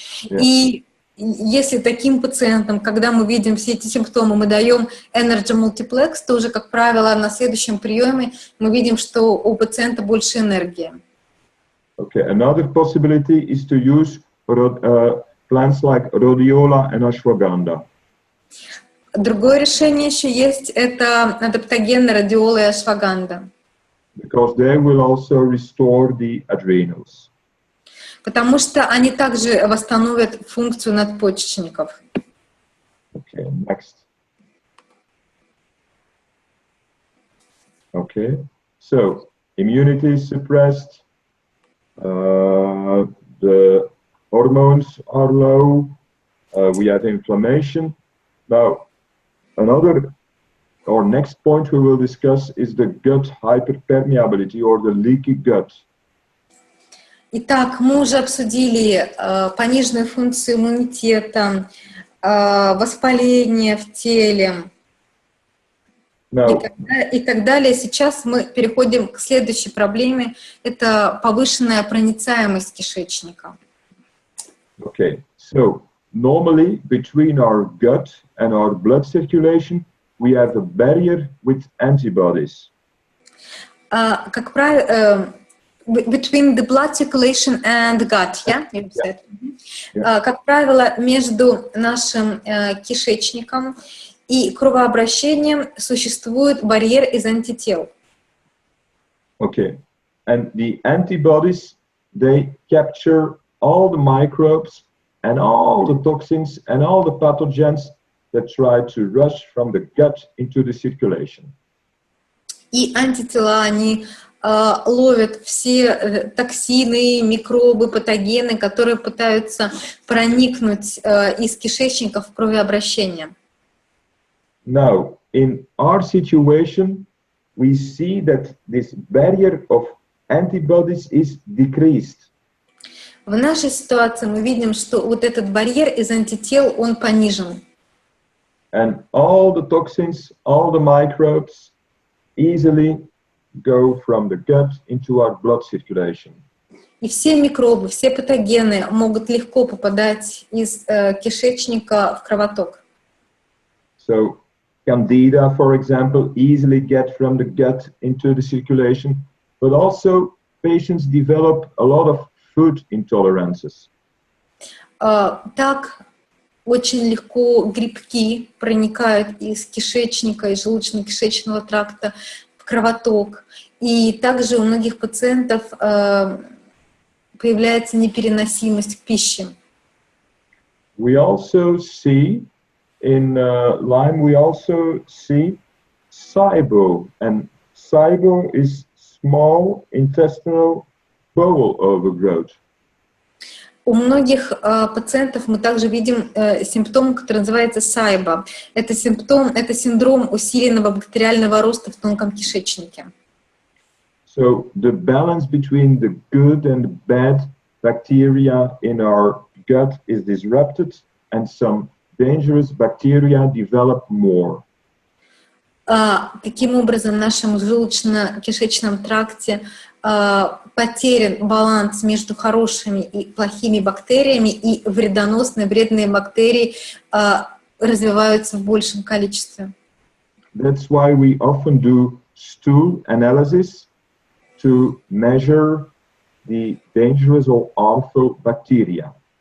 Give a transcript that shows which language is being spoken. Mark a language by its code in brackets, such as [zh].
[ru] И если таким пациентам, когда мы видим все эти симптомы, мы даем Energy Multiplex, то уже, как правило, на следующем приеме мы видим, что у пациента больше энергии. [en] Okay, another possibility is to use plants like rhodiola and ashwagandha. [ru] Другое решение еще есть, это адаптогены радиола и ашваганда. [en] Because they will also restore the adrenals. [ru] Потому что они также восстановят функцию надпочечников. [en] Okay, next. Okay, so immunity is suppressed, the hormones are low, we have inflammation. Now, next point we will discuss is the gut hyperpermeability or the leaky gut. [ru] Итак, мы уже обсудили пониженную функцию иммунитета, воспаление в теле и так далее. Сейчас мы переходим к следующей проблеме. Это повышенная проницаемость кишечника. [en] Okay, so normally between our gut and our blood circulation, we have a barrier with antibodies. [ru] Как правило, [en] between the blood circulation and the gut, yeah? You said. [ru] Как правило, между нашим кишечником и кровообращением существует барьер из антител. [en] Okay, and the antibodies, they capture all the microbes and all the toxins and all the pathogens that try to rush from the gut into the circulation. [ru] И антитела, они ловят все токсины, микробы, патогены, которые пытаются проникнуть из кишечника в кровообращение. [en] Now, in our situation, we see that this barrier of antibodies is decreased. [ru] В нашей ситуации мы видим, что вот этот барьер из антител, он понижен. [en] And all the toxins, all the microbes easily go from the gut into our blood circulation. [ru] И все микробы, все патогены могут легко попадать из кишечника в кровоток. [en] So, Candida, for example, easily get from the gut into the circulation, but also patients develop a lot of food intolerances. [ru] Так очень легко грибки проникают из кишечника, из желудочно-кишечного тракта в кровоток. И также у многих пациентов появляется непереносимость к пище. [en] We also see in Lyme, we also see SIBO, and SIBO is small intestinal bowel overgrowth. [ru] У многих пациентов мы также видим симптом, который называется SIBO. Это синдром усиленного бактериального роста в тонком кишечнике. [en] So the balance between the good and bad bacteria in our gut is disrupted, and some dangerous bacteria develop more. [ru] Таким образом, в нашем желудочно-кишечном тракте потерян баланс между хорошими и плохими бактериями, и вредоносные, вредные бактерии развиваются в большем количестве. [en] That's why we often do stool analysis to measure the dangerous or harmful bacteria.